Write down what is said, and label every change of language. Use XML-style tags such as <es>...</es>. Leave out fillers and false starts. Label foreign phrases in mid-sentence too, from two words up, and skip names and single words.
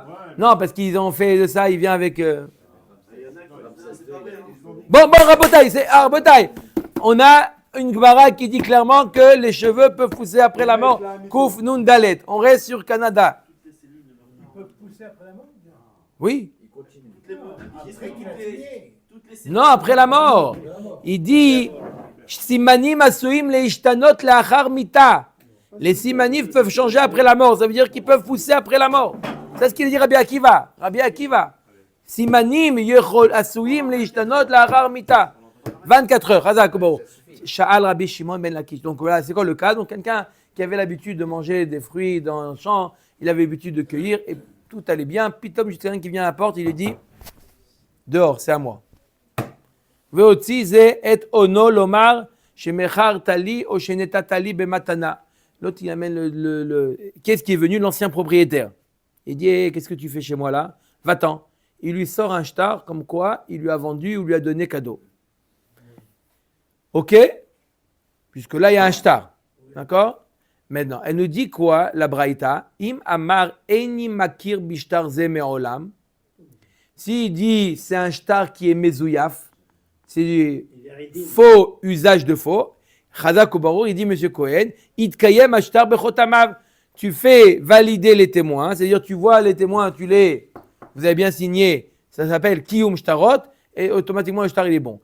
<fr>Non, parce qu'ils ont fait de ça, il vient avec... Bon, Rabotaï, on a une Gemara qui dit clairement que les cheveux peuvent pousser après la mort.</fr> <he>קוף נון דלת,</he> <fr>on reste sur Canada. Ils peuvent pousser après la mort? Oui. Ils continuent. Non, après la mort. Il dit</fr> <he>סימנים עשויים להשתנות לאחר מיתה.</he> <fr>Les simanim peuvent changer après la mort. Ça veut dire qu'ils peuvent pousser après la mort. C'est ce qu'il dit Rabbi Akiva.</fr> <he>סימנים עשויים להשתנות לאחר מיתה.</he> <fr>24 heures. Hazak Bo.</fr> <he>שאל רבי שמעון בן לקיש.</he> <fr>Donc voilà, c'est quoi le cas? Donc quelqu'un qui avait l'habitude de manger des fruits dans le champ, il avait l'habitude de cueillir et tout allait bien. Pitom, juste quelqu'un qui vient à la porte, il lui dit dehors, c'est à moi.</fr> <he>והוציא זה את אונו לומר שמכר תלי או שנתן תלי במתנה.</he> <fr>L'autre, il amène qu'est-ce qui est venu? L'ancien propriétaire. Il dit qu'est-ce que tu fais chez moi là? Va-t'en. Il lui sort un shtar comme quoi il lui a vendu ou lui a donné cadeau. Ok? Puisque là, il y a un shtar. D'accord? Maintenant, elle nous dit quoi, la Braïta?</fr> <he>אם אמר איני מכיר בשטר זה מעולם.</he> <fr>S'il dit c'est un shtar qui est mezouyaf, c'est du faux usage de faux. Chazak ou Barour, il dit Monsieur Cohen,</fr> <he>איתקיים השטר בחותמיו.</he> <fr>Tu fais valider les témoins, c'est-à-dire tu vois les témoins, vous avez bien signé, ça s'appelle</fr> <he>קיום שטרות,</he> <fr>et automatiquement le shtar il est bon.</fr>